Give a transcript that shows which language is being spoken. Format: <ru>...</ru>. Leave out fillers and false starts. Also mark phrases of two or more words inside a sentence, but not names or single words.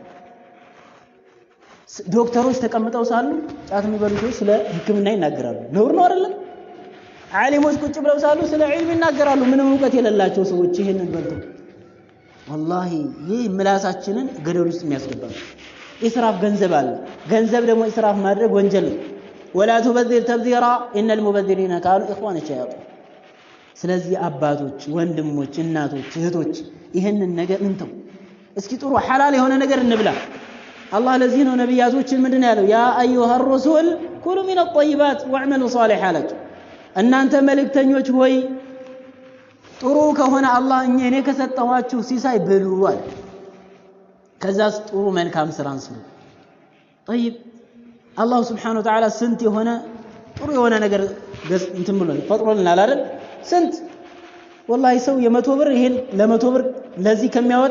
<am>ዶክተሮች ተቀምጠው ሳሉ ጫት የሚበሉ ሰዎች ስለ ህክምና ይናገራሉ ነውር ነው አይደለም ዓሊሞች ቁጭ ብለው ሳሉ ስለ ዒልም ይናገራሉ ምንም ዕውቀት የሌላቸው ሰዎች ይሄንን በልተው والله ይህ ምላሳችንን ገደል ውስጥ የሚያስገባ ኢስራፍ ገንዘብ አለ ገንዘብ ደግሞ ኢስራፍ ማድረግ ወንጀል ነው</am> <ar>ولا تبذر تبذيرا ان المبذرين كانوا اخوان الشياطين</ar> <am>ስለዚህ አባቶች ወንድሞች እናቶች እህቶች ይሄንን ነገር እንተው እስኪ ጥሩ ሐላል የሆነ ነገር እንብላ አላህ ለዚህ ነው ነብያቶችን ምንድነው ያለው</am> <ar>يا أيها الرسول كلوا من الطيبات واعملوا صالحا لكم</ar> <am>እናንተ መልእክተኞች ሆይ ጥሩ ከሆነ አላህ እኔ ከሰጠኋችሁ ሲሳይ ብሉ አለ ከዛስ ጥሩ መልካም ስራን ስሩ طيب አላህ</am> <ar>سبحانه وتعالى</ar> <am>ስንት የሆነ ጥሩ የሆነ ነገር እንትን ብሎ ፈጥሮልናል አይደል ስንት والله ሰው የ100 ብር ይሄን ለ100 ብር ለዚህ ከሚያወጣ</am>